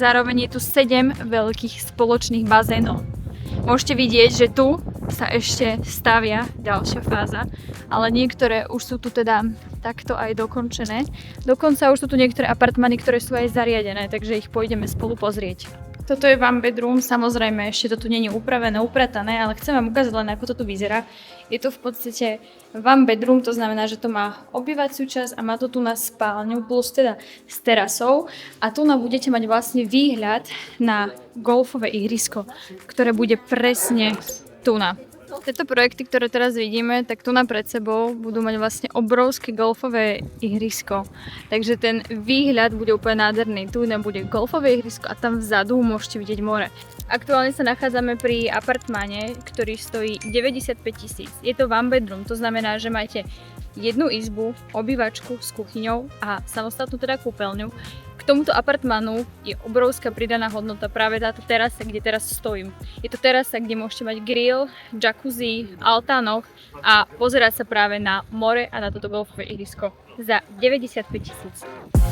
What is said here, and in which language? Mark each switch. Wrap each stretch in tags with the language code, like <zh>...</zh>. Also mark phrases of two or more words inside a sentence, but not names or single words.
<sk>Zároveň je tu 7 veľkých spoločných bazénov. Môžete vidieť, že tu sa ešte stavia ďalšia fáza, ale niektoré už sú tu teda takto aj dokončené. Dokonca už sú tu niektoré apartmány, ktoré sú aj zariadené, takže ich pôjdeme spolu pozrieť. Toto je</sk> <en>one bedroom,</en> <sk>samozrejme ešte to tu nie je upravené, upratané, ale chcem vám ukázať len, ako to tu vyzerá. Je to v podstate</sk> <en>one bedroom,</en> <sk>to znamená, že to má obývaciu časť a má to tu na spálňu plus teda s terasou a tu budete mať vlastne výhľad na golfové ihrisko, ktoré bude presne tu na. Tieto projekty, ktoré teraz vidíme, tak tu pred sebou budú mať vlastne obrovské golfové ihrisko. Takže ten výhľad bude úplne nádherný. Tu bude golfové ihrisko a tam vzadu môžete vidieť more. Aktuálne sa nachádzame pri apartmáne, ktorý stojí 95 000. Je to</sk> <en>one bedroom,</en> <sk>to znamená, že máte jednu izbu, obývačku s kuchyňou a samostatnú teda kúpeľňu. K tomuto apartmánu je obrovská pridaná hodnota práve táto terasa, kde teraz stojím. Je to terasa, kde môžete mať grill, jacuzzi, altánok a pozerať sa práve na more a na toto golfové ihrisko za 95 000.</sk>